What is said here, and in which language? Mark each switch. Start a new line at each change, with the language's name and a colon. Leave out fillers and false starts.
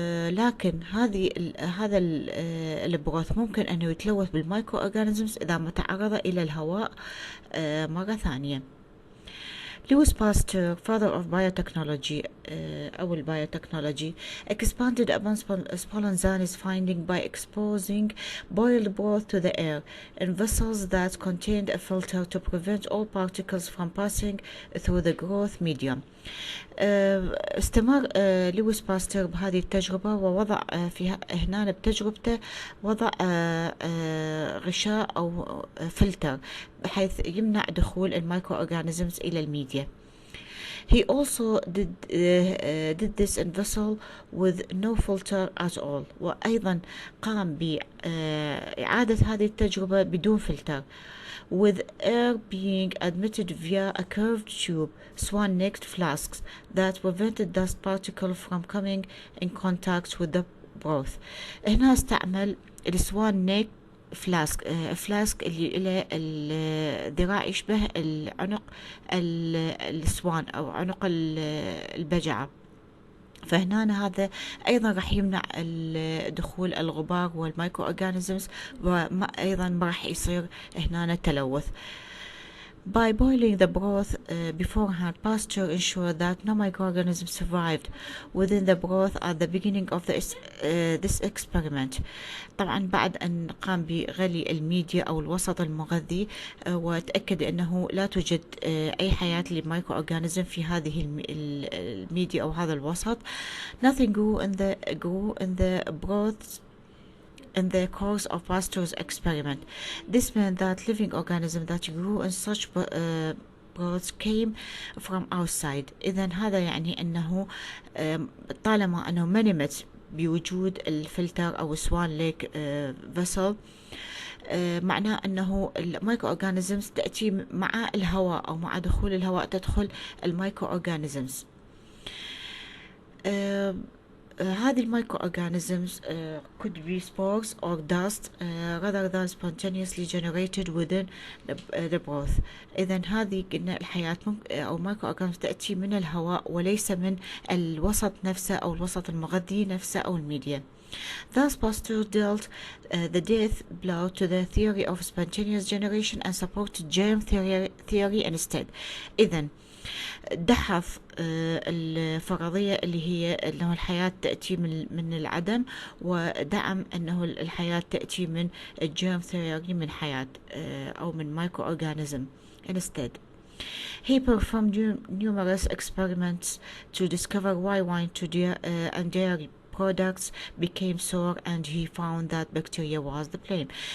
Arabic: لكن هذا البروث ممكن أنه يتلوث بالمايكرو أورجانيزمز إذا ما تعرض إلى الهواء مرة ثانية.
English: Louis Pasteur, father of biotechnology, أو biotechnology, expanded upon Spallanzani's finding by exposing boiled broth to the air in vessels that contained a filter to prevent all particles from passing through the growth medium.
Arabic: استمر لويس باستر بهذه التجربة، ووضع في هنا بتجربته وضع غشاء أو فلتر بحيث يمنع دخول المايكرو أورجانيزمز إلى الميديا.
English: He also did this in vessel with no filter at all.
Arabic: وأيضا قام بإعادة هذه التجربة بدون فلتر،
English: with air being admitted via a curved tube, swan-necked flasks that prevented dust particles from coming in contact with the broth.
Arabic: هنا استعمل السوان نيك فلاسك اللي له الذراع يشبه العنق السوان أو عنق البجعة، فهنا هذا أيضا راح يمنع دخول الغبار والمايكرو أورجانيزمز، وأيضا ما راح يصير هنا تلوث.
English: By boiling the broth beforehand, Pasteur ensured that no microorganisms survived within the broth at the beginning of this experiment.
Arabic: طبعا بعد أن قام بغلي الميديا أو الوسط المغذي، وتأكد أنه لا توجد أي حياة للمايكرو أورجانيزم في هذه الميديا أو هذا الوسط.
English: Nothing grew in the broth in the course of Pasteur's experiment. This meant that living organisms that grew in such broths came from outside.
Arabic: إذن هذا يعني أنه طالما أنه ما نمت بوجود الفلتر أو سوان ليك فيسل، معناه أنه المايكرو أورجانيزمز تأتي مع الهواء أو مع دخول الهواء تدخل المايكرو أورجانيزمز. هذه المايكرو أورجانيزمز
English: could be spores or dust rather than spontaneously generated within the broth.
Arabic: إذن هذه قلنا الحياة أو مايكرو أورجانيزمز تأتي من الهواء وليس من الوسط نفسه أو الوسط المغذي نفسه أو الميديا.
English: Thus, Pasteur dealt the death blow to the theory of spontaneous generation and supported germ theory instead.
Arabic: إذن دحض الفرضية اللي هي أنه الحياة تأتي من العدم، ودعم أنه الحياة تأتي من الجيرم ثيوري، من حياة أو من مايكرو أورجانيزم instead.
English: He performed numerous experiments to discover why wine and dairy products became sour, and he found that bacteria was the blame.